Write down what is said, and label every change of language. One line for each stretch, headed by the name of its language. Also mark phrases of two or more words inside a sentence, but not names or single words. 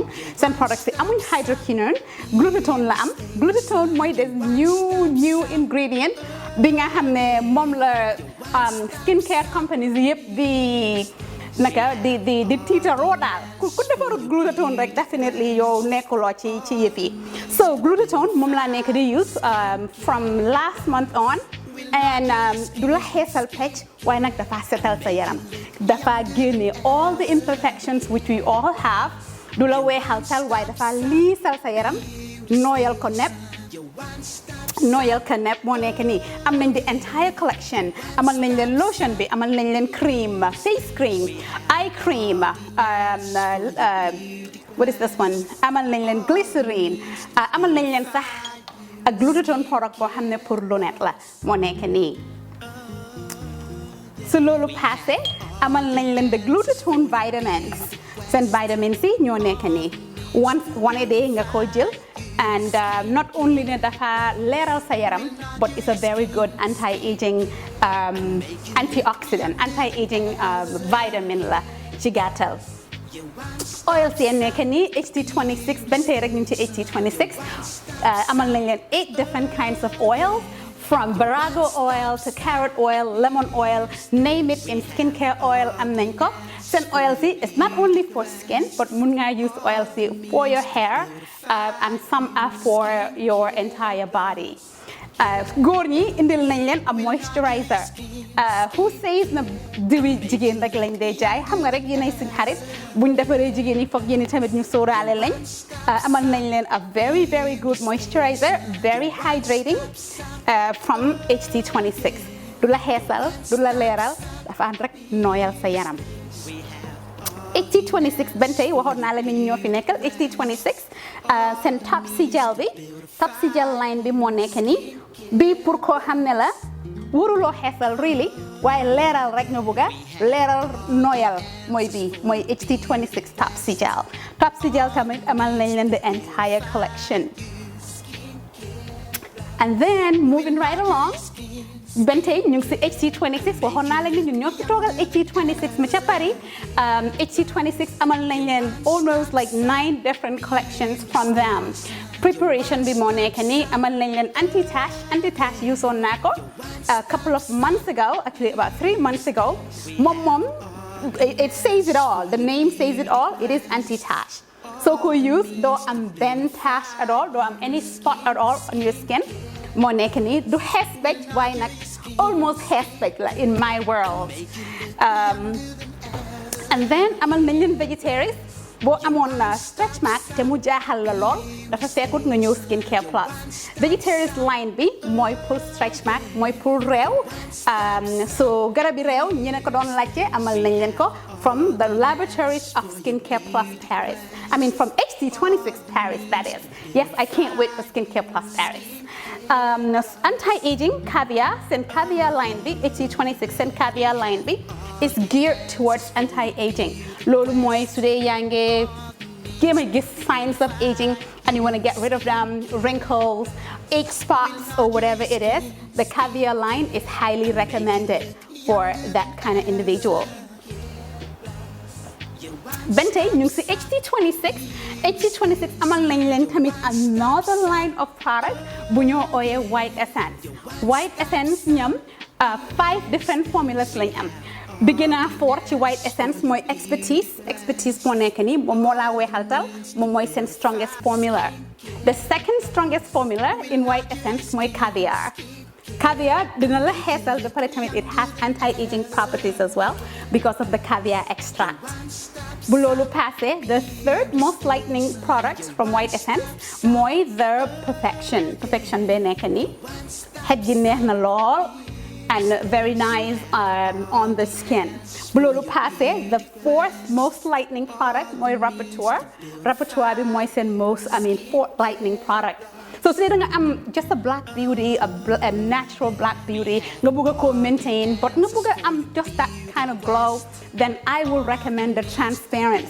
English: Some products say
Wolof: amuñ hydroquinone glutathione la am. Glutathione mooy
English: the new ingredient
Wolof: bi nga xam ne moom la
English: skincare companies
Wolof: yëpp di tiitaroo daal ku defarut glutathione rek definitely yow nekkuloo ci yëf yi. So glutathione moom laa nekk di use
English: from last month on.
Wolof: And du la xeesal pecc waaye nag dafa setal sa yaram dafa génne
English: all the imperfections which we all have
Wolof: du la weexal tal waaye dafa liisal sa yaram nooyal ko nepp moo nekk nii am nañ
English: the entire collection
Wolof: amal nañ leen lotion bi amal nañ leen cream
English: face cream eye cream what is this one
Wolof: amal nañ leen glycerine amal nañ leen sax
English: a glutathione product
Wolof: boo xam ne
French: pour lunette
Wolof: la moo nekk nii su loolu passé amal nañ leen
English: the glutathione vitamins
Wolof: seen vitamins yi ñoo nekk nii
English: one a day
Wolof: nga ko jël
English: and not only
Wolof: ne dafa leeral sa yaram
English: but it's a very good anti-aging antioxidant anti-aging vitamin
Wolof: la ci gàttal.
English: Oil
Wolof: si nekk nii HD26 ben tey rek ñu ci HD26 amal nañ leen
English: 8 different kinds of oil from Barago oil to carrot oil, lemon oil, name it in skincare oil
Wolof: am nañ ko.
English: Seen oil si is not only for skin but
Wolof: mun nga
English: use oil si for your hair and some are for your entire body.
Wolof: Góor ñi indil nañ leen a moisturizer
English: who says
Wolof: na diwi jigéen rek lañ dee jaay xam nga rek yéenay suñ xarit buñ defaree jigéen yi foog yéen tamit ñu sóoraale lañ amal nañ leen
English: a very very good moisturizer very hydrating from HD26
Wolof: du la xeesal du la leeral dafa ànd rek nooyal sa yaram. HD26 ben tey waxoon naa la ni ñoo fi nekkal HD26 seen Topsy Gel bi Topsy Gel line bi moo nekk nii bii pour koo xam ne la waruloo xeesal really waaye leeral rek nga bëgga leeral nooyal mooy bii mooy HD26 Topsy Gel. Topsy Gel tamit amal nañ leen
English: the entire collection. And then moving right along,
Wolof: Bentay ñu ngi si HT26 waxoon naa la ni ñun ñoo fi toogal HT26 mi ca Paris.
English: HT26 amal nañ leen almost like 9 different collections from them.
Wolof: Preparation bi moo nekk nii amal nañ leen anti-tache usoon naa ko
English: a couple of months ago,
Wolof: actually about 3 months ago.
English: Mom, it says it all. The name says it all. It is anti-tache.
Wolof: So ko use do am ben tache
English: at all,
Wolof: do am
English: any spot at all on your skin.
Wolof: Moo nekk nii du xees
English: why not
Wolof: almost xees
English: like in my world. And then
Wolof: amal nañ leen
English: vegetarian.
Wolof: Boo amoon stretch mark te mu jaaxal la lool dafa fekkut nga ñëw skincare plus. Vegetarian line bi mooy pour stretch mark mooy pour réew. So garabi réew ñi ne ko doon laajte amal nañ leen ko
English: from the laboratories of
Wolof: Skincare Plus Paris.
English: I mean from HT26 Paris, that is. Yes, I can't wait for Skincare Plus Paris. Anti-aging caviar, seen caviar line bi, HT26 seen caviar line bi is geared towards anti-aging.
Wolof: Loolu mooy su dee yaa ngi jéem a gis
English: signs of aging and you want to get rid of them, wrinkles, age spots or whatever it is, the caviar line is highly recommended for that kind of individual.
Wolof: Bentay ñu ngi si HT26 amal nañ leen tamit
English: another line of product
Wolof: bu ñoo ooyee white essence. White essence ñam 5
English: different formulas
Wolof: lañ am. Beginner for ci white essence mooy expertise moo nekk nii moom moo laa weexaltal moom mooy seen
English: strongest formula. The second strongest formula in white essence mooy caviar. Caviar
Wolof: dina la xeesal ba pare tamit
English: it has anti-aging properties as well because of the caviar extract.
Wolof: Bu loolu passé,
English: the third most lightening product from white essence mooy the perfection
Wolof: bee nekk nii xet gi neex na lool
English: and very nice on the skin.
Wolof: Bu loolu passé,
English: the fourth most lightening product mooy Rapporteur bi mooy seen fourth lightening product. So today nga am just a black beauty, a natural black beauty,
Wolof: nga bëgg ko
English: maintain, but
Wolof: nga bëgg am
English: just that kind of glow, then I will recommend the Transparence.